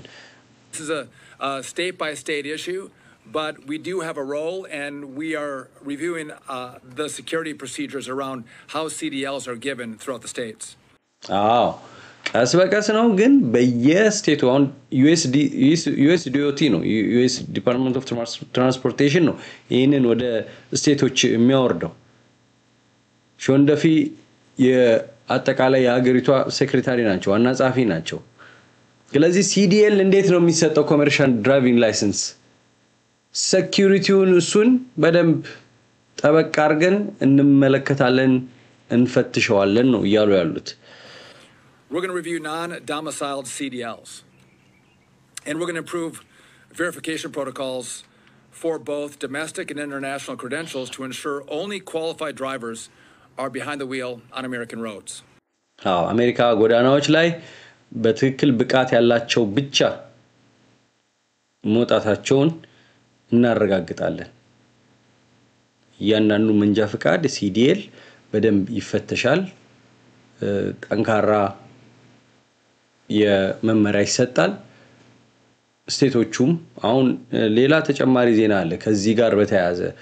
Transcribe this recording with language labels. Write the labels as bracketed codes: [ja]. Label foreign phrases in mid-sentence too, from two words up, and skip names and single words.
[en] This is a state by state issue but we do have a role and we are reviewing the security procedures around how CDLs are given throughout the states. [am] ቀስ በቀስ ነው ግን በየስቴቱ አሁን USDOT ነው [en] US Department of Transportation [am] ነው ይሄንን ወደ ስቴቶች የሚያወርደው ሾንደፊ የአጠቃላይ የሀገሪቷ ሴክሬታሪ ናቸው ዋና ጻፊ ናቸው ስለዚህ CDL እንዴት ነው የሚሰጠው [en] commercial driving license [am] ሴኩሪቲውን እሱን በደንብ ጠበቅ አድርገን እንመለከታለን እንፈትሸዋለን ነው ይያሉ ያሉት [en] We're going to review non-domiciled CDLs. And we're going to improve verification protocols for both domestic and international credentials to ensure only qualified drivers are behind the wheel on American roads. [am] አሜሪካ ጎዳናዎች ላይ በትክክል ብቃት ያላቸው ብቻ ሞጣታቸውን እናረጋግጣለን ያንኑ መንጃ ፈቃድ CDL በደንብ ይፈተሻል ጠንካራ የመመሪያ ይሰጣል ስቴቶቹም አሁን ሌላ ተጨማሪ ዜና አለ ከዚህ ጋር በተያያዘ